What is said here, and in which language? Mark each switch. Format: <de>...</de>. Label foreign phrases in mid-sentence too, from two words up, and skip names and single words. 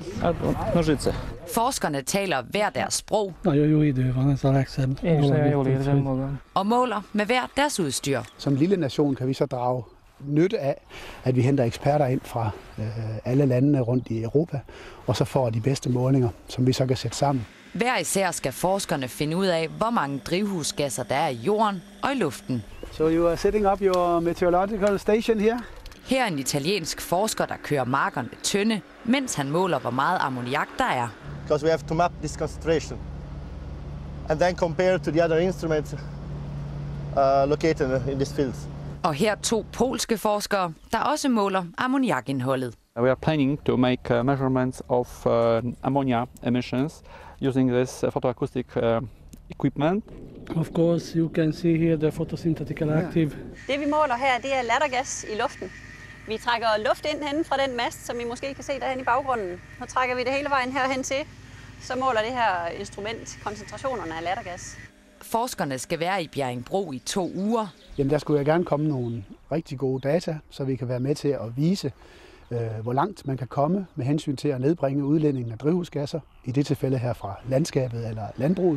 <da>Forskerne taler hver deres sprog og måler med hver deres udstyr. Som lille nation kan vi så drage nytte af, at vi henter eksperter ind fra alle landene rundt i Europa, og så får de bedste målinger, som vi så kan sætte sammen. Hver især skal forskerne finde ud af, hvor mange drivhusgasser der er i jorden og i luften.</da> <en>So you are setting up your meteorological station here?</en> <da>Her er en italiensk forsker, der kører markerne tynde, mens han måler, hvor meget ammoniak der er.</da> <en>Because we have to map this concentration and then compare to the other instruments located in this field.</en> <da>Og her 2 polske forskere, der også måler ammoniakindholdet.</da> <en>We are planning to make measurements of ammonia emissions using this photoacoustic equipment. Of course, you can see here the photosynthetic active.</en> <da>Det vi måler her, det er lattergas i luften. Vi trækker luft ind hen fra den mast, som I måske kan se derhen i baggrunden. Så trækker vi det hele vejen herhen til. Så måler det her instrument koncentrationerne af lattergas. Forskerne skal være i Bjerringbro i 2 uger. Jamen, der skulle jeg gerne komme nogle rigtig gode data, så vi kan være med til at vise, hvor langt man kan komme med hensyn til at nedbringe udledningen af drivhusgasser, i det tilfælde her fra landskabet eller landbruget.</da>